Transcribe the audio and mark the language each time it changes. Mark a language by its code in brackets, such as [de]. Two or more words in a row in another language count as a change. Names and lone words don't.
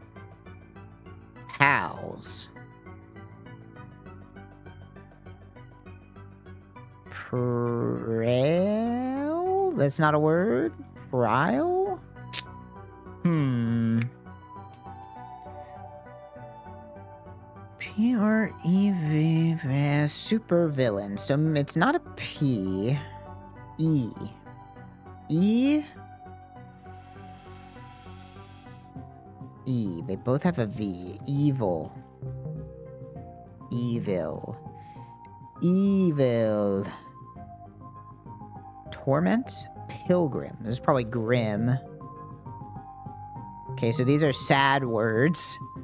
[en] Pals. Prail? That's not a word? Prail? P-R-E-V... super villain. So it's not a P. E. E? E. They both have a V. Evil. Evil. Evil. Torment? Pilgrim. This is probably grim. Okay, so these are sad words.